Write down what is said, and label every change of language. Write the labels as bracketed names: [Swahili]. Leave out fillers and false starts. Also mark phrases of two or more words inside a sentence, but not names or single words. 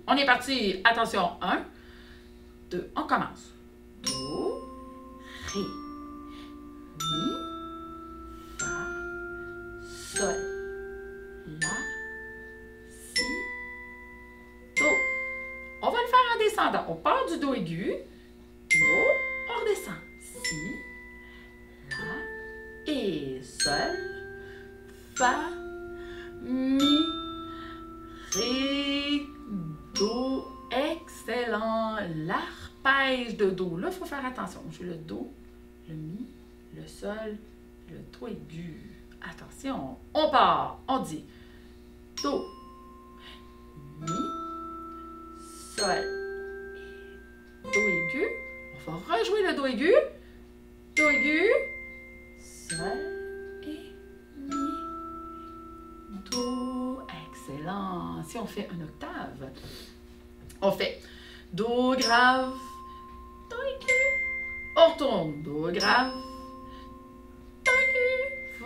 [French] On est parti. Attention. 1, 2, on commence. Do, Ré, Mi, Fa, Sol, La, Si, Do. On va le faire en descendant. On part du Do aigu. Do, on redescend. Si, La et Sol, Fa, Mi, Ré, Do. Excellent. L'arpège de Do. Là, il faut faire attention. Je joue le Do, le Mi, le Sol, le Do aigu. Attention. On part. On dit Do, Mi, Sol, Do aigu. On va rejouer le Do aigu. Do aigu, Sol et Mi, Do. Excellent. Si on fait une octave, on fait Do grave, Do aigu. On retourne. Do grave, Do aigu.